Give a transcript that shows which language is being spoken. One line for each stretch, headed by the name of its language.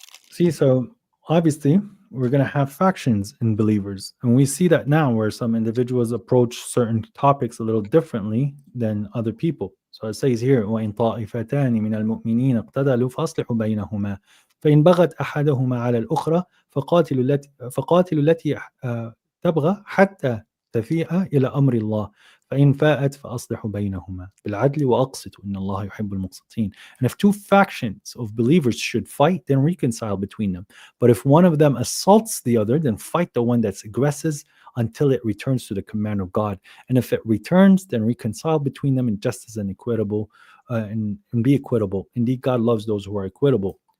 English: See, so obviously we're going to have factions in believers. And we see that now where some individuals approach certain topics a little differently than other people. So it says here,
Arabic: وَإِن طَائِفَتَانِ مِنَ الْمُؤْمِنِينَ اقْتَتَلُوا فَأَصْلِحُوا بَيْنَهُمَا فَإِن بَغَتْ أَحَدُهُمَا عَلَى الْأُخْرَى فقاتلوا التي تبغى حتى تفيء إلى أمر الله فإن فاءت فأصلحوا بينهما بالعدل وأقسطوا إن الله يحب المقسطين.
English: And if two factions of believers should fight, then reconcile between them. But if one of them assaults the other, then fight the one that's aggressors until it returns to the command of God. And if it returns, then reconcile between them in justice and equitable, and be equitable. Indeed, God loves those who are equitable.